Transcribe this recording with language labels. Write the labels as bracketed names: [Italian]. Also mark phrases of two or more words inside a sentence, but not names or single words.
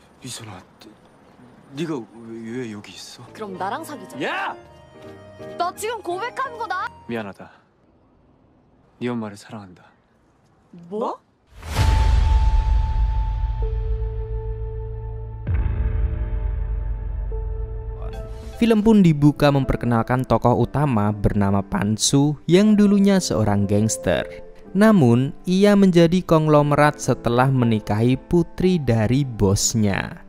[Korean] 미선아, 네가 왜 여기 있어? 그럼 나랑 사귀자. 야! 나 지금 고백한 거다. 미안하다. 네 엄마를 사랑한다. 뭐? [Indonesian] Film pun dibuka memperkenalkan tokoh utama bernama Pan-soo yang dulunya seorang gangster. Namun, ia menjadi konglomerat setelah menikahi putri dari bosnya.